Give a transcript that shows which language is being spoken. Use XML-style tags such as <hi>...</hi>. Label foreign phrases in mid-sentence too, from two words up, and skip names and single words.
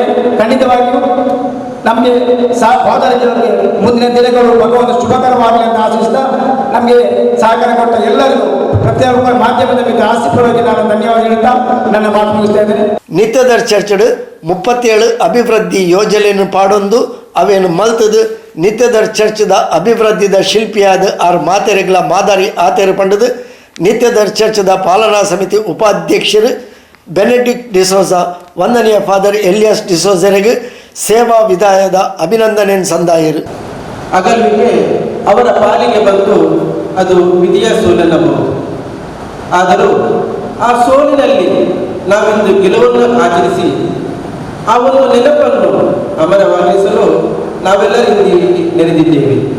<kn>ಖಂಡಿತವಾಗಿಯೂ ನಮಗೆ ಫಾದರ್ಗಳಿಗೆ ಮುಂದಿನ ದಿನಗಳು ಭಗವಂತ ಶುಭಕರವಾಗಲಿ ಅಂತ ಆಶಿಸ್ತಾ, ನಮಗೆ ಸಹಕಾರ ಕೊಟ್ಟ ಎಲ್ಲರಿಗೂ ಪ್ರತಿಯೊಬ್ಬ ಮಾಧ್ಯಮದ ಮಿತ್ರ ಆಸಕ್ತಿಪರವಾಗಿ ನಾನು ಧನ್ಯವಾದ ಹೇಳ್ತಾ ನನ್ನ ಮಾತು ಮುಗಿಸ್ತಾ ಇದ್ದೇನೆ.</kn> <tcy>ನಿತ್ಯದರ್ ಚರ್ಚಡ್ 37 ಅಭಿವೃದ್ಧಿ ಯೋಜನೆಯನ್ನು ಪಾಡೊಂದು ಅವೇನು ಮಲ್ತದು ನಿತ್ಯದರ್ ಚರ್ಚದ ಅಭಿವೃದ್ಧಿದ ಶಿಲ್ಪಿಯಾದ 6 ಮಾತೆರೆಗಳ ಮಾದರಿ ಆತೇರು ಪಂಡದು ನಿತ್ಯದರ್ ಚರ್ಚದ ಪಾಲನಾ ಸಮಿತಿ ಉಪಾಧ್ಯಕ್ಷರು ಬೆನೆಡಿಕ್ಟ್ ಡಿಸೋಜ ವಂದನೀಯ ಫಾದರ್ ಎಲಿಯಾಸ್ ಡಿಸೋಜರಿಗೆ ಸೇವಾ ವಿದಾಯದ ಅಭಿನಂದನೆಯನ್ನು ಸಂದಾಯರು.</tcy> <kn>ಅಗಲಿಗೆ ಅವರ ಪಾಲಿಗೆ ಬಂದು ಅದು ವಿಧಿಯ ಸೋಲೆನ್ನಬಹುದು. ಆದರೂ ಆ ಸೋಲಿನಲ್ಲಿ ನಾವಿಂದು ಗೆಲುವನ್ನು ಆಚರಿಸಿ ಆ ಒಂದು ನೆನಪನ್ನು ಅಮರವಾಗಿಸಲು ನಾವೆಲ್ಲರೂ ಇಲ್ಲಿ ನೆರೆದಿದ್ದೇವೆ.</kn>